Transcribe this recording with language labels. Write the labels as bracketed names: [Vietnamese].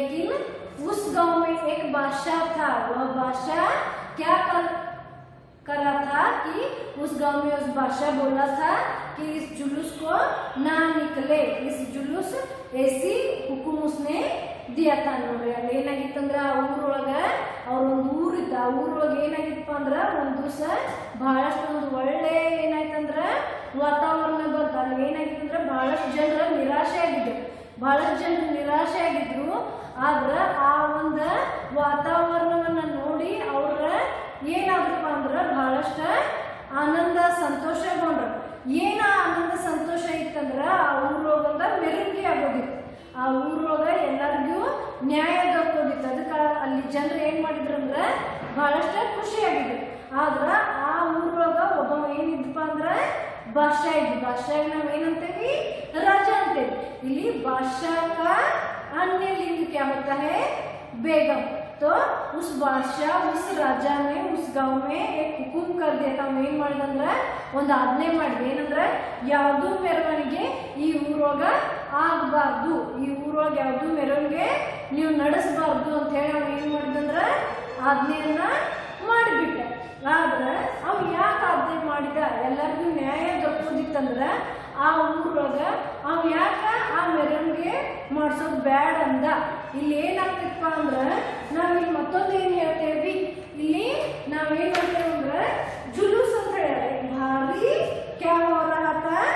[Hindi] लेकिन उस गांव में एक बादशाह था। वह बादशाह क्या करा था कि उस गांव में उस बादशाह बोला था कि इस जुलूस को ना निकले। इस जुलूस ऐसी हुकुम उसने दिया था [Kannada] ನೋಡ್ರಿ। ಅಲ್ಲಿ ಏನಾಗಿತ್ತಂದ್ರ ಊರೊಳಗ ಅವ್ರ ಒಂದು ಊರಿದ್ದ। ಊರೊಳಗೆ ಏನಾಗಿತ್ತಪ್ಪ ಅಂದ್ರ ಒಂದು ದಿವಸ ಬಹಳಷ್ಟು ಒಂದು ಒಳ್ಳೆ ಏನಾಯ್ತಂದ್ರ ವಾತಾವರಣ ಬಂತು। ಅಲ್ಲಿ ಏನಾಗಿತ್ತಂದ್ರ ಬಹಳಷ್ಟು ಜನರ ನಿರಾಶೆ ಆಗಿದ್ರು। ಬಹಳಷ್ಟು ಜನರು ನಿರಾಶೆ ಆಗಿದ್ರು। ಆದ್ರ ಆ ಒಂದು ವಾತಾವರಣವನ್ನ ನೋಡಿ ಅವ್ರ ಏನಾದ್ರಪ್ಪ ಅಂದ್ರ ಬಹಳಷ್ಟು ಆನಂದ ಸಂತೋಷಗೊಂಡ್ರು। ಏನ ಆನಂದ ಸಂತೋಷ ಇತ್ತಂದ್ರ ಆ ಊರೊಳಗ ಮೆರವಣಿಗೆ ಆಗೋದಿತ್ತು। ಆ ಊರೊಳಗ ಎಲ್ಲರಿಗೂ ನ್ಯಾಯ ದೊರಕೋದಿತ್ತು। ಅದಕ್ಕೆ ಅಲ್ಲಿ ಜನರು ಏನ್ ಮಾಡಿದ್ರು ಅಂದ್ರೆ ಬಹಳಷ್ಟು ಖುಷಿಯಾಗಿದ್ರು। ಆದ್ರ ಆ ಊರೊಳಗ ಒಬ್ಬ ಏನಿದ್ಪ ಅಂದ್ರ बादशाह जी। [Hindi] बादशाह नाम [Kannada] ಏನಂತೇವಿ? ರಾಜ ಅಂತೇವಿ। ಇಲ್ಲಿ [Hindi] बादशाह का अन्य लिंग क्या होता है? बेगम। तो उस बादशाह, उस राजा ने उस गांव में एक हुकुम कर दिया था। [Kannada] ಏನ್ ಮಾಡಿದಂದ್ರ ಒಂದು ಆಜ್ಞೆ ಮಾಡಿದ। ಏನಂದ್ರ ಯಾವುದು ಮೆರವಣಿಗೆ ಈ ಊರೊಳಗ ಆಗಬಾರ್ದು, ಈ ಊರೊಳಗ ಯಾವುದು ಮೆರವಣಿಗೆ ನೀವು ನಡೆಸಬಾರ್ದು ಅಂತ ಹೇಳಿ ಅವ್ನು ಏನ್ ಮಾಡಿದಂದ್ರ ಆಜ್ಞೆಯನ್ನ ಮಾಡಿಬಿಟ್ಟ। ಆದ್ರೆ ಅವ್ ಯಾಕೆ ಆಜ್ಞೆ ಮಾಡಿದ? ಎಲ್ಲರಿಗೂ ನ್ಯಾಯ ದೊರಕೋದಿತ್ತಂದ್ರ ಆ ಊರೊಳಗ ಅವ್ ಯಾಕ ಆ ಮೆರವಣಿಗೆ ಮಾಡ್ಸೋದು ಬ್ಯಾಡ ಅಂದ। ಇಲ್ಲಿ ಏನಾಗ್ತಿತ್ತಪ್ಪ ಅಂದ್ರ ನಾವಿಲ್ಲಿ ಮತ್ತೊಂದು ಏನ್ ಹೇಳ್ತೇವಿ? ಇಲ್ಲಿ ನಾವೇನ್ ಮಾಡ್ತೇವೆ ಅಂದ್ರ जुलूस ಅಂತ ಹೇಳಿ [Hindi] भारी क्या हो रहा था?